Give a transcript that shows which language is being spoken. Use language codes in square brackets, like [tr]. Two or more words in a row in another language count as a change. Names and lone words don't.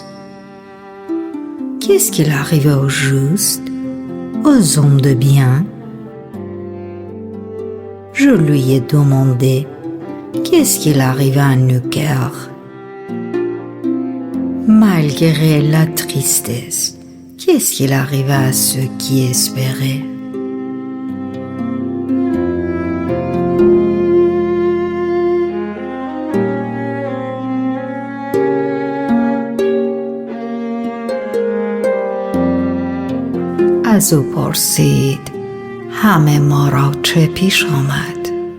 [fr] Qu'est-ce qu'il arrive aux justes, aux hommes de bien? Je lui ai demandé, qu'est-ce qu'il arrive à nos cœurs? Malgré la tristesse, qu'est-ce qu'il arrive à ceux qui espéraient? [fa] از او پرسید همه ما را چه پیش آمد؟